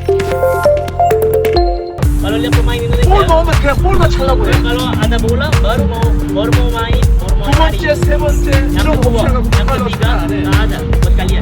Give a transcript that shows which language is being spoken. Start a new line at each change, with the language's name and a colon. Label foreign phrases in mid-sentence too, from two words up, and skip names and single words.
Indonesian: Kalau lihat pemain Indonesia,
Korean: 볼 넣으면 그냥 볼만 차려고 해.
Indonesian: kalau ada bola baru mau main, baru mau
Korean: 두
Indonesian: lari.
Korean: 번째, 세 번째
Indonesian: Yang
Korean: 이런
Indonesian: kedua,
Korean: 옵션하고
Indonesian: yang
Korean: 정말
Indonesian: ketiga,
Korean: 안 해.
Indonesian: nggak ada buat kalian.